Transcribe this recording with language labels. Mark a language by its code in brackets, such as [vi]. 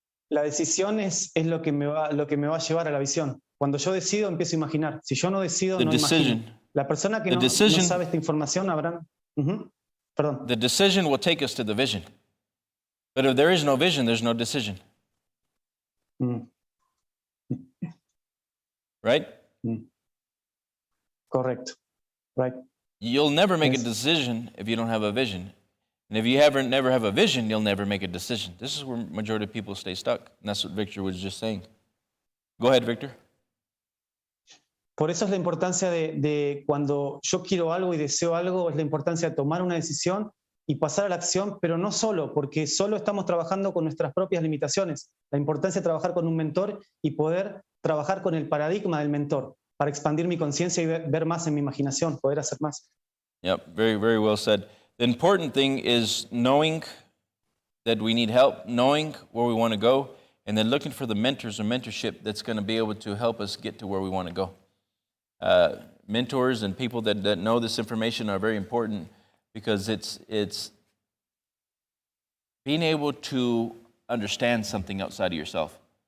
[es] La decisión es lo que me va a llevar a la visión. Cuando yo decido, empiezo a imaginar. Si yo no decido, no imagino. La persona que no sabe esta información, Abraham. Perdón. [en] The decision will take us to the vision. But if there is no vision, there's no decision. Right? [es] Correcto. Right. [en] You'll never make a decision if you don't have a vision. And if you never have a vision, you'll never make a decision. This is where majority of people stay stuck. And that's what Victor was just saying. Go ahead, Victor. [es] Por eso es la importancia de cuando yo quiero algo y deseo algo, es la importancia de tomar una decisión y pasar a la acción, pero no solo, porque solo estamos trabajando con nuestras propias limitaciones. La importancia de trabajar con un mentor y poder trabajar con el paradigma del mentor para expandir mi conciencia y ver más en mi imaginación, poder hacer más. [en] Yep, very, very well said. The important thing is knowing that we need help, knowing where we want to go, and then looking for the mentors or mentorship that's going to be able to help us get to where we want to go. Mentors and people that know this information are very important, because it's being able to understand something outside of yourself.